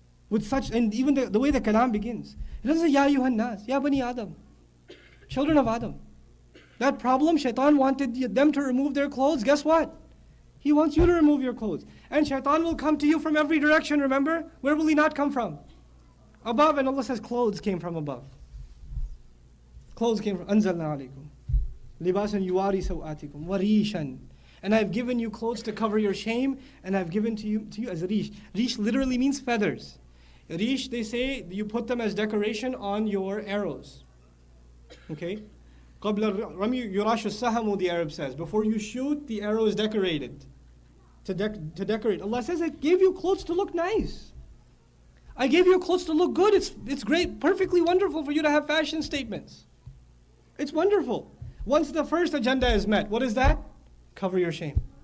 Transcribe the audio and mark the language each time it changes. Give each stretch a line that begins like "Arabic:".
English: With such, and even the way the kalam begins. It doesn't say, Ya ayyuhan nas, Ya bani Adam. Children of Adam. That problem, shaitan wanted them to remove their clothes. Guess what? He wants you to remove your clothes. And shaitan will come to you from every direction, remember? Where will he not come from? Above, and Allah says clothes came from above. Clothes came from,
Arabic: أَنزَلْنَا عَلَيْكُمْ لِبَاسًا يُوَارِي سَوْآتِكُمْ وَرِيشًا.
English: And I've given you clothes to cover your shame, and I've given to you as rish. Rish literally means feathers. Rish, they say, you put them as decoration on your arrows. Okay?
Arabic: قَبْلَ الرَّمْيِ يُرَاشُ السَّهَمُ,
English: the Arab says. Before you shoot, the arrow is decorated. To decorate. Allah says, I gave you clothes to look nice. I gave you clothes to look good. It's great, perfectly wonderful for you to have fashion statements. It's wonderful. Once the first agenda is met, what is that? Cover your shame.